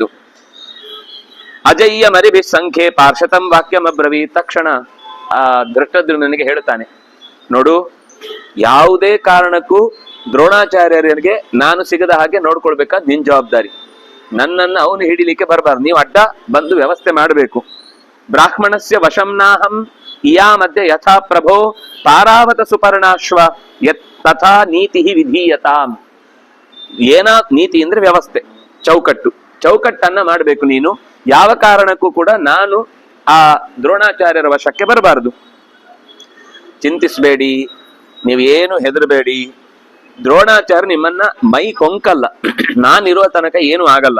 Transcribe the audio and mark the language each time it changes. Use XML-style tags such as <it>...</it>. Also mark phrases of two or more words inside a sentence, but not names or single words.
<sa>ಅಜಯ್ಯ ಮರಿಭಿ ಸಂಖ್ಯೆ ಪಾರ್ಷತಂ ವಾಕ್ಯಂ ಅಬ್ರವೀ,</sa> <kn>ತಕ್ಷಣ ಆ ಧೃಷ್ಟದ್ಯುಮ್ನನಿಗೆ ಹೇಳ್ತಾನೆ, ನೋಡು, ಯಾವುದೇ ಕಾರಣಕ್ಕೂ ದ್ರೋಣಾಚಾರ್ಯರಿಗೆ ನಾನು ಸಿಗದ ಹಾಗೆ ನೋಡ್ಕೊಳ್ಬೇಕಾದ್ ನಿನ್ ಜವಾಬ್ದಾರಿ. ನನ್ನನ್ನು ಅವನು ಹಿಡಿಲಿಕ್ಕೆ ಬರಬಾರ್ದು, ನೀವು ಅಡ್ಡ ಬಂದು ವ್ಯವಸ್ಥೆ ಮಾಡಬೇಕು.</kn> <sa>ಬ್ರಾಹ್ಮಣಸ್ಯ ವಶಂನಾಹಂ ಇಯಾ ಮಧ್ಯೆ ಯಥಾ ಪ್ರಭೋ ಪಾರಾವತ ಸುಪರ್ಣಾಶ್ವ ತಥಾ ನೀತಿ ವಿಧೀಯತಾಂ.</sa> <kn>ಏನ ನೀತಿ ಅಂದ್ರೆ ವ್ಯವಸ್ಥೆ, ಚೌಕಟ್ಟನ್ನ ಮಾಡಬೇಕು ನೀನು. ಯಾವ ಕಾರಣಕ್ಕೂ ಕೂಡ ನಾನು ಆ ದ್ರೋಣಾಚಾರ್ಯರ ವಶಕ್ಕೆ ಬರಬಾರದು. ಚಿಂತಿಸಬೇಡಿ, ನೀವೇನು ಹೆದರಬೇಡಿ, ದ್ರೋಣಾಚಾರ್ಯ ನಿಮ್ಮನ್ನ ಮೈ ಕೊಂಕಲ್ಲ, ನಾನಿರುವ ತನಕ ಏನು ಆಗಲ್ಲ.</kn>